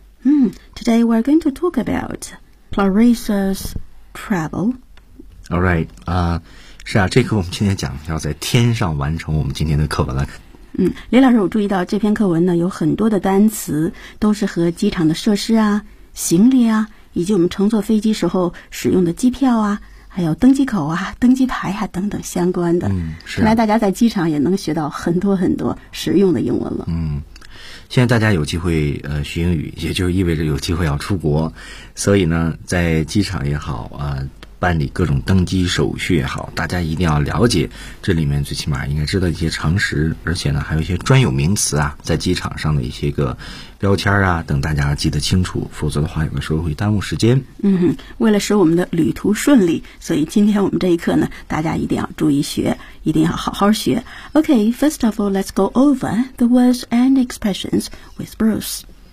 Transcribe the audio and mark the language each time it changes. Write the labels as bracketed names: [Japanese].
[English] Today we're going to talk about Clarissa's travel. All right. [Chinese] 是啊，这课我们今天讲要在天上完成我们今天的课文了。李老师，我注意到这篇课文呢有很多的单词都是和机场的设施啊、行李啊，以及我们乘坐飞机时候使用的机票啊，还有登机口啊、登机牌啊等等相关的。看来大家在机场也能学到很多很多实用的英文了。现在大家有机会学英语，也就意味着有机会要出国，所以呢在机场也好啊，办理各种登机手续也好，大家一定要了解这里面最起码应该知道一些常识，而且呢还有一些专有名词啊，在机场上的一些个标签啊等，大家记得清楚，否则的话有的时候会耽误时间。为了使我们的旅途顺利，所以今天我们这一课呢大家一定要注意学，一定要好好学。 [English] OK, first of all, let's go over the words and expressions with Bruce.